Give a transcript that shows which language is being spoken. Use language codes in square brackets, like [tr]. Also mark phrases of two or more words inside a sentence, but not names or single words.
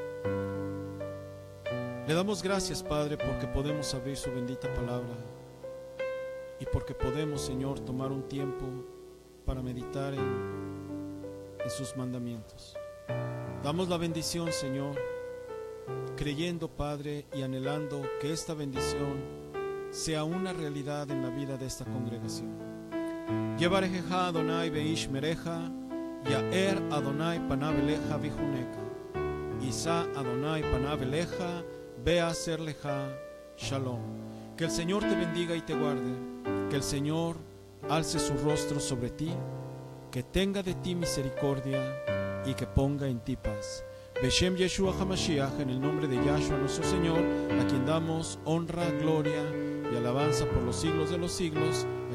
[es] Le damos gracias, Padre, porque podemos abrir su bendita palabra y porque podemos, Señor, tomar un tiempo para meditar en sus mandamientos. Damos la bendición, Señor, creyendo, Padre, y anhelando que esta bendición sea una realidad en la vida de esta congregación. [he] יברכך אדני וישמרך, יאר אדני פניו אליך ויחנך, ישא אדני פניו אליך, וישם לך שלום. [es] Que el Señor te bendiga y te guarde, que el Señor alce su rostro sobre ti, que tenga de ti misericordia y que ponga en ti paz. [he] בשם ישוע המשיח, [es] en el nombre de Yahshua nuestro Señor, a quien damos honra, gloria y alabanza por los siglos de los siglos.